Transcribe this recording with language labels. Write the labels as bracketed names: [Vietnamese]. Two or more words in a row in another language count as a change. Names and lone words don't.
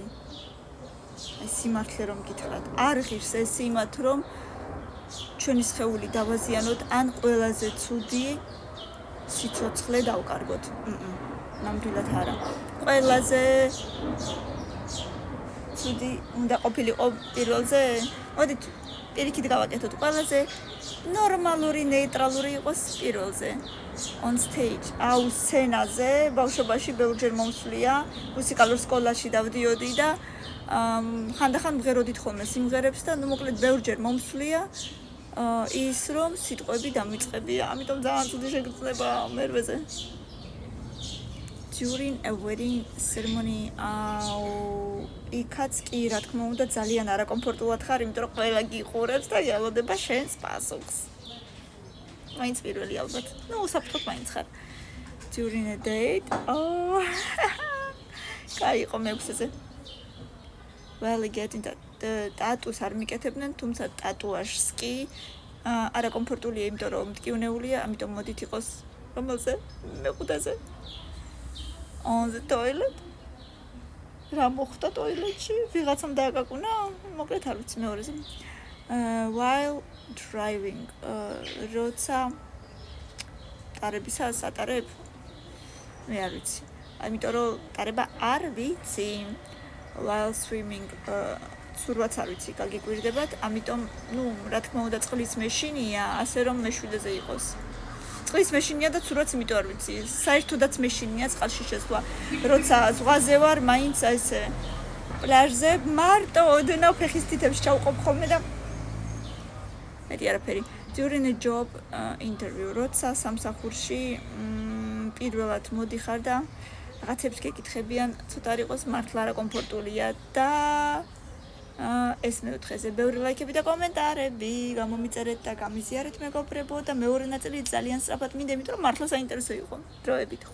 [Georgian] აი სიმართლე რომ გითხრათ, არ ღირს ეს იმათ რომ ჩვენი სხეული დავაზიანოთ ან ყველაზე ცუდი სიცოცხლე დავკარგოთ. ნამდვილად არა. ყველაზე ცუდი უნდა ყოფილიყო პირველზე. მოდით პირიქით გავაკეთოთ. ყველაზე ნორმალური, ნეიტრალური იყოს პირველზე. [English] On stage, [Georgian] აუ სცენაზე, ბავშვობაში ბევრჯერ მომსვლია, მუსიკალურ სკოლაში დავდიოდი და ხანდახან მღეროდით ხოლმე სიმღერებს და მოკლედ ბევრჯერ მომსვლია ის რომ სიტყვები დამიწყებია, ამიტომ ძალიან ცუდი შეგრძნება მერვეზე. [English] During a wedding ceremony, [Georgian] იქაც კი რა თქმა უნდა ძალიან არაკომფორტულად ხარ, იმიტომ რომ ყველა გიყურებს და ელოდება შენს პასუხს. მაინც პირველი ალბათ. ნუ უსაფრთხოდ მაინც ხარ. [English] During a date, [Georgian] კაი იყო მეექვსეზე. [English] Well, getting [Georgian] ტატუს არ მიკეთებდნენ, თუმცა ტატუაჟს კი არაკომფორტულია, იმიტომ რომ მტკივნეულია, ამიტომ მოდით იყოს რომელზე? მეხუთეზე. [English] On the toilet. [Georgian] რა მოხდა ტოილეტში? ვიღაცამ დააკაკუნა? მოკლედ არ ვიცი მეორეზე. [English] While driving, [Georgian] როცა ტარებისას ატარებ? მე არ ვიცი. ამიტომ რომ ტარება არ ვიცი. [English] While swimming, [Georgian] სურვაც არ ვიცი, გაგიკვირდებათ, ამიტომ, რა თქმა უნდა, წყლის მეშინია, ასე რომ მეშვიდეზე იყოს. წყლის მეშინია და სურვაც იმიტომ არ ვიცი. საერთოდაც მეშინია წყალში შესვლა. როცა ზღვაზე ვარ, მაინც ესე პლაჟზე მარტო ოდნავ ფეხის თითებს ჩავყოფ ხოლმე და მეტი არაფერი. [English] During a job interview, [Georgian] როცა სამსახურში პირველად მოდიხარ და რაღაცებს გეკითხებიან, ცოტა არ იყოს მართლა არაკომფორტულია და ეს მეოთხეზე ბევრი ლაიქები და კომენტარები გამომიწერეთ და გამიზიარეთ მეგობრებო და მეორე ნაწილი ძალიან სწრაფად მინდა, იმიტომ რომ მართლა საინტერესო იყო.